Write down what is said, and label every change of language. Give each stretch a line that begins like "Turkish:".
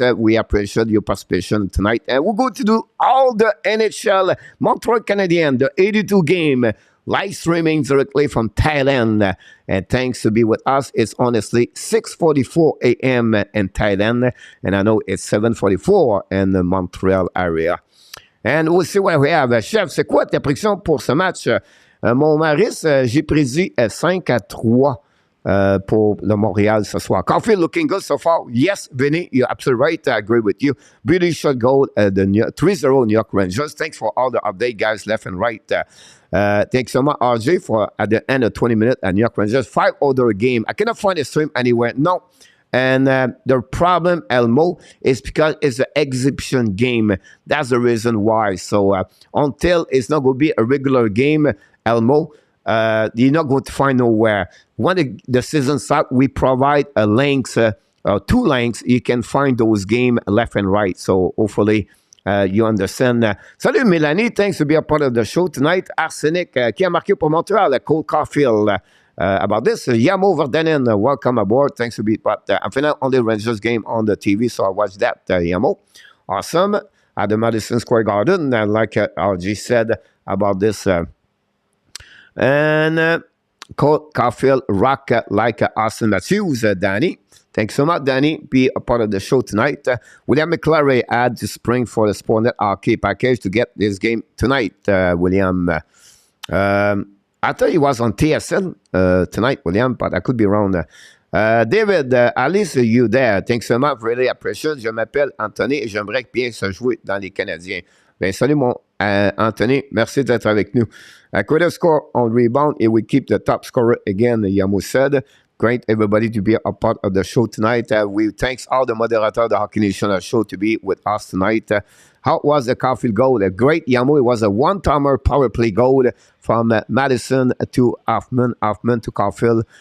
English: We appreciate your participation tonight. And we're going to do all the NHL Montreal Canadiens, the 82 game. Live streaming directly from Thailand. And thanks to be with us. It's honestly 6:44 a.m. in Thailand. And I know it's 7:44 in the Montreal area. And we'll see what we have.
French: Chef, c'est quoi ta prédiction pour ce match? Mon Maris, j'ai prédit 5-3 pour le Montréal ce soir.
English: Caufield looking good so far. Yes, Vinny, you're absolutely right. I agree with you. British shot goal, the 3-0 New York Rangers. Thanks for all the update, guys, left and right. Thanks so much, RJ, for at the end of 20 minutes at New York Rangers. 5 other game. I cannot find a stream anywhere. No. And the problem, Elmo, is because it's an exhibition game. That's the reason why. So until it's not going to be a regular game, Elmo, you're not going to find nowhere. When the season starts, we provide a links, 2 links. You can find those games left and right. So hopefully you understand. Salut Mélanie, thanks to be a part of the show tonight.
French: Arsenic, qui a marqué pour Montreal, Cole Caufield.
English: About this, Yamo Verdanen, welcome aboard. Thanks to be part. I'm finna only Rangers game on the TV, so I watched that. Yamo, awesome. At the Madison Square Garden, like RG said, about this. And Caufield rock like Austin Matthews, Danny. Thanks so much, Danny. Be a part of the show tonight. William McClary had to spring for the Sportnet Hockey package to get this game tonight, William. I thought he was on TSN tonight, William, but I could be wrong. David, Alice, you there? Thanks so much, really appreciate.
French: Je m'appelle Anthony et j'aimerais bien se jouer dans les Canadiens. Ben, salut, mon Anthony. Merci d'être avec nous.
English: Could score on rebound and we keep the top scorer again, Yamo said. Great, everybody, to be a part of the show tonight. We thanks all the moderators of the Hockey Nation show to be with us tonight. How was the Caufield goal? Great, Yamo. It was a one-timer power play goal from Madison to Hoffman to Caufield.